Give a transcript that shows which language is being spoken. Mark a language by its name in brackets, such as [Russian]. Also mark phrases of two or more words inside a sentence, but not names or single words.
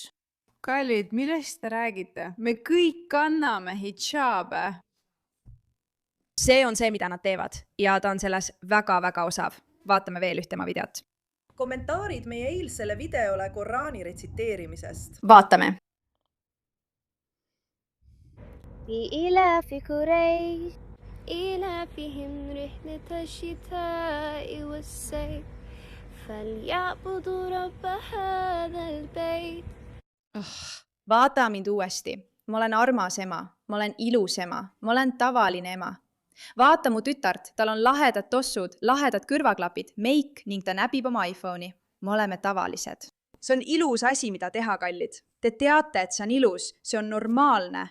[Estonian] Kallid, millest te räägite? Me kõik kanname hijaabe. See on see, mida nad teevad ja ta on selles väga-väga osav. Vaatame veel üht tema videot. Kommentaarid meie eilsele videole Koraani retsiteerimisest. Vaatame. [Arabic] لإلاف قريش إلافهم رحلة الشتاء والصيف فليعبدوا رب هذا البيت. [Estonian] Vaata mind uuesti. Ma olen armas ema, ma olen ilus ema, ma olen tavaline ema. Vaata mu tütart, tal on lahedad tossud, lahedad kõrvaklapid, meik ning ta näbib oma iPhone'i. Me oleme tavalised. See on ilus asi, mida teha, kallid. Te teate, et see on ilus, see on normaalne.